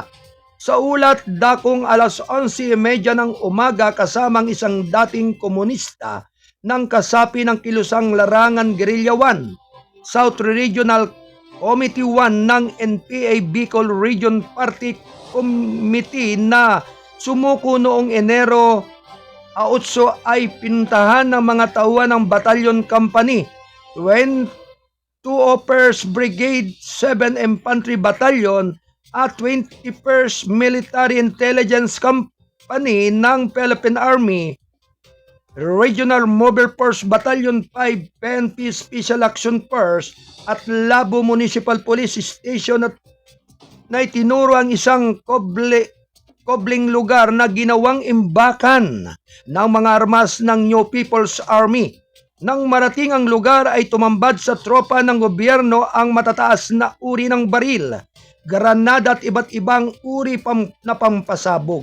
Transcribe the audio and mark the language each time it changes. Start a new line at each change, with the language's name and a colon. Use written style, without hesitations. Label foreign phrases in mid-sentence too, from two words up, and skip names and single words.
Filipino: Sa ulat, dakong alas 11:30 ng umaga kasamang isang dating komunista ng kasapi ng Kilusang Larangan Guerrilla 1, South Regional Committee 1 ng NPA Bicol Region Party Committee na sumuko noong Enero 8 ay pinuntahan ng mga tauhan ng Battalion Company 22nd Brigade 7 Infantry Battalion at 21st Military Intelligence Company ng Philippine Army, Regional Mobile Force Battalion 5 PNP Special Action Force at Labo Municipal Police Station at na itinuro ang isang kobling lugar na ginawang imbakan ng mga armas ng New People's Army. Nang marating ang lugar ay tumambad sa tropa ng gobyerno ang matataas na uri ng baril, granada at iba't ibang uri na pampasabog.